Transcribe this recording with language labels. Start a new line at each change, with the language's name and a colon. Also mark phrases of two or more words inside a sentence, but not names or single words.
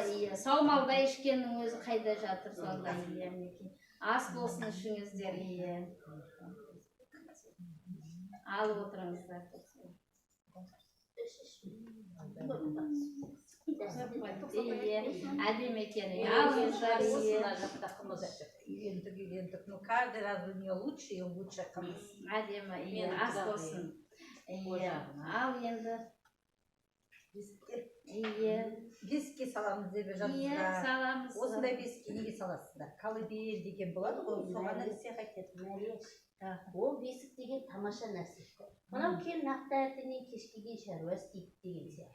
Kazakh: Саумалда ішкеннің өзі қайда жатыр сонда. Ас болсын ішіңіздер. Алып отырыңыздар. Әдемі екен. Алыңыздар.
Russian: Ну, каждый раз у нее лучше и лучше қымыз.
Kazakh: Әдемі, ас болсын. Ал енді. Бесікке саламыз деп жатырсыздар. Саламыз. Осындай бесікке неге саласыздар? Колыбель деген болады ғой, соған нәрсе қайтеді. Ол бесік деген тамаша нәрсе. Мынау келін ақ таңертеңнен кешке дейін шаруа істейді деген сияқты.